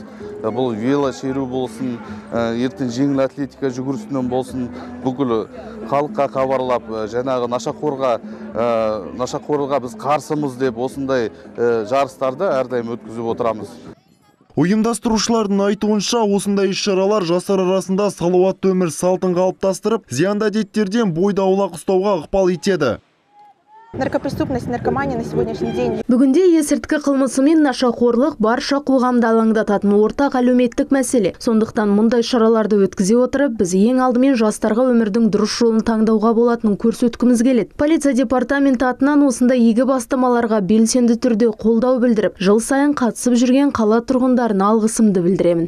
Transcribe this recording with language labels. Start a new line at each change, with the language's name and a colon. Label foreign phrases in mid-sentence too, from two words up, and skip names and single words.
Kazakh: Бұл велошеру болсын, ертең жеңіл атлетика жүгірісінен болсын, бүкіл халыққа хабарлап, жаңағы нашақорлыққа біз қарсымыз деп осындай жарыстарды әрдайым өткізіп отырамыз. Ұйымдастырушылардың айтуынша, осындай іс-шаралар жастар арасында салауатты өмір салтын қалыптастырып, зиянды әдеттерден бойды аулақ ұстауға ықпал етеді.
Russian: Наркопреступность, наркомания на сегодняшний день.
Kazakh: Бүгінде есірткі қылмысы мен нашақорлық барша қоғамды алаңдататын ортақ әлеуметтік мәселе. Сондықтан мұндай шараларды өткізе отырып, біз ең алдымен жастарға өмірдің дұрыс жолын таңдауға болатынын көрсеткіміз келеді. Полиция департаменті атынан осындай игі бастамаларға белсенді түрде қолдау білдіріп, жыл сайын қатысып жүрген қала тұрғындарына алғысымды білдіремін.